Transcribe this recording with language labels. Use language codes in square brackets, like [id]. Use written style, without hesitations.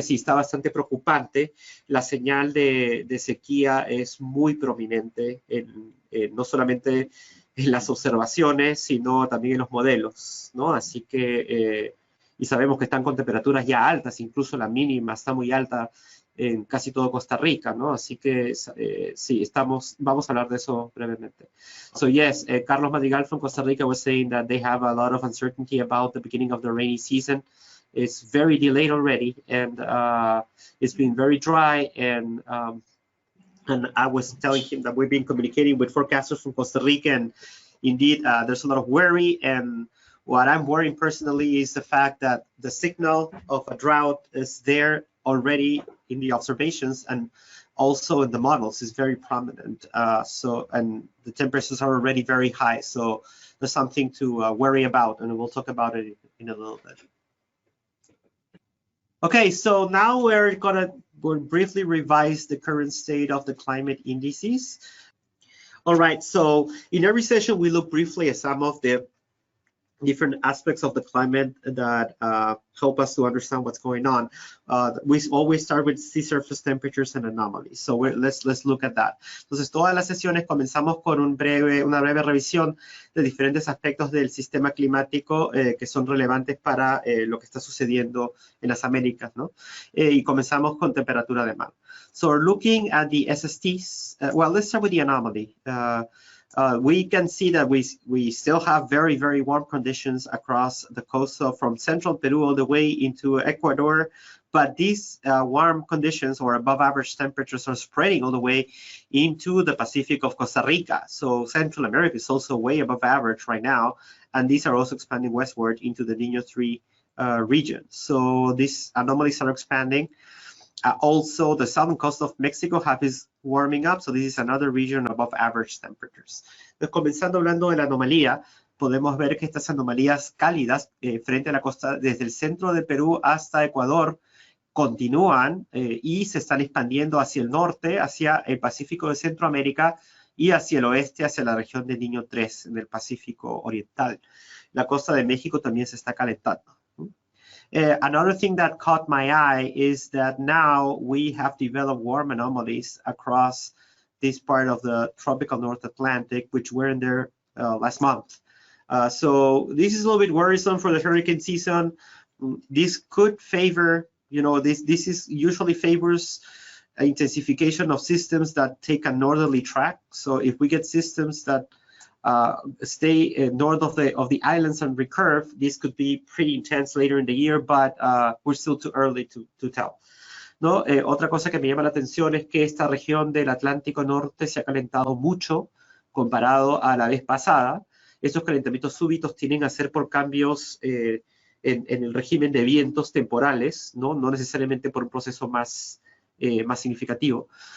[es] Sí, está bastante preocupante. La señal de sequía es muy prominente, no solamente en las observaciones, sino también en los modelos, ¿no? Así que, y sabemos que están con temperaturas ya altas, incluso la mínima está muy alta en casi todo Costa Rica, ¿no? Así que sí, vamos a hablar de eso brevemente. [en] So yes, Carlos Madrigal from Costa Rica was saying that they have a lot of uncertainty about the beginning of the rainy season. It's very delayed already, and it's been very dry, and I was telling him that we've been communicating with forecasters from Costa Rica, and indeed, there's a lot of worry, and what I'm worrying personally is the fact that the signal of a drought is there already in the observations and also in the models is very prominent. And the temperatures are already very high. So there's something to worry about, and we'll talk about it in a little bit. Okay, so now we'll briefly revise the current state of the climate indices. All right, so in every session, we look briefly at some of the different aspects of the climate that help us to understand what's going on. We always start with sea surface temperatures and anomalies. So let's look at that. [es] Entonces, todas las sesiones comenzamos con una breve revisión de diferentes aspectos del sistema climático que son relevantes para lo que está sucediendo en las Américas, ¿no? Y comenzamos con temperatura de mar. [en] So we're looking at the SSTs. Well, let's start with the anomaly. We can see that we still have very, very warm conditions across the coast from central Peru all the way into Ecuador, but these warm conditions or above average temperatures are spreading all the way into the Pacific of Costa Rica. So Central America is also way above average right now, and these are also expanding westward into the Niño 3 region. So these anomalies are expanding. Also, the southern coast of Mexico is warming up, so this is another region above average temperatures. Entonces, comenzando hablando de la anomalía, podemos ver que estas anomalías cálidas frente a la costa, desde el centro de Perú hasta Ecuador, continúan y se están expandiendo hacia el norte, hacia el Pacífico de Centroamérica y hacia el oeste, hacia la región de Niño 3, en el Pacífico Oriental. La costa de México también se está calentando. Another thing that caught my eye is that now we have developed warm anomalies across this part of the tropical North Atlantic, which were in there last month. So this is a little bit worrisome for the hurricane season. This could favor, this is usually favors intensification of systems that take a northerly track. So if we get systems that stay north of the islands and recurve, this could be pretty intense later in the year, but we're still too early to tell. [es] ¿No? Otra cosa que me llama la atención es que esta región del Atlántico Norte se ha calentado mucho comparado a la vez pasada. Estos calentamientos súbitos tienen a ser por cambios en el régimen de vientos temporales, no necesariamente por un proceso más significativo.